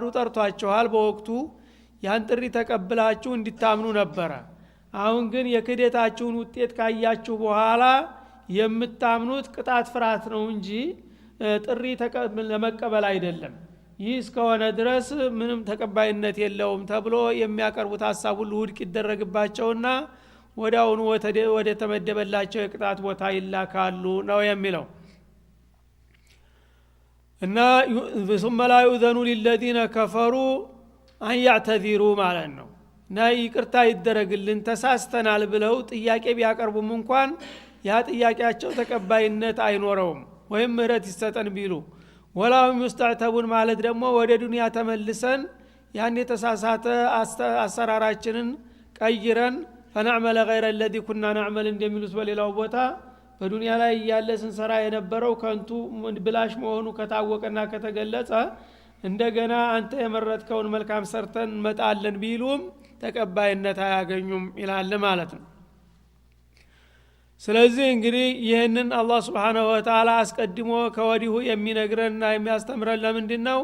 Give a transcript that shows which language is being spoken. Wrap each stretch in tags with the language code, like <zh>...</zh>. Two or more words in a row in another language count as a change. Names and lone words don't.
<am>ጠርቷቸዋል። በወቅቱ ያን ጥሪ ተቀብላችሁ እንድታምኑ ነበረ። አሁን ግን የክህደታችሁን ውጤት ካያችሁ በኋላ የምታምኑት ቅጣት ፍርሃት ነው እንጂ ጥሪ ለመቀበል አይደለም። ይህ እስከሆነ ድረስ ምንም ተቀባይነት የለውም ተብሎ የሚያቀርቡት ሐሳብ ሁሉ ውድቅ ይደረግባቸውና ወዲያውኑ ወደ ተመደበላቸው የቅጣት ቦታ ይላካሉ ነው የሚለው። እና</am> <ar>ثم لا يؤذن للذين كفروا أن يعتذروا</ar> <am>ማለት ነው። እና ይቅርታ ይደረግልን ተሳስተናል ብለው ጥያቄ ቢያቀርቡም እንኳን ያ ጥያቄያቸው ተቀባይነት አይኖረውም ወይም ምህረት ይሰጠን ቢሉ</am> <ar>ولا هم يستعتبون</ar> <am>ማለት ደግሞ ወደ ዱንያ ተመልሰን ያን የተሳሳተ አሰራራችንን ቀይረን</am> <ar>فنعمل غير الذي كنا نعمل</ar> <am>እንደሚሉት በሌላው ቦታ በዱንያ ላይ ያለ ስንሰራ የነበረው ከንቱ ብላሽ መሆኑ ከታወቀና ከተገለጸ እንደገና አንተ የመረጥከውን መልካም ሰርተን መጣለን ቢሉም ተቀባይነት አያገኙም ይላል ማለት ነው። ስለዚህ እንግዲህ ይህንን አላህ</am> <ar>سبحانه وتعالى</ar> <am>አስቀድሞ ከወዲሁ የሚነግረንና የሚያስተምረን ለምንድነው?</am>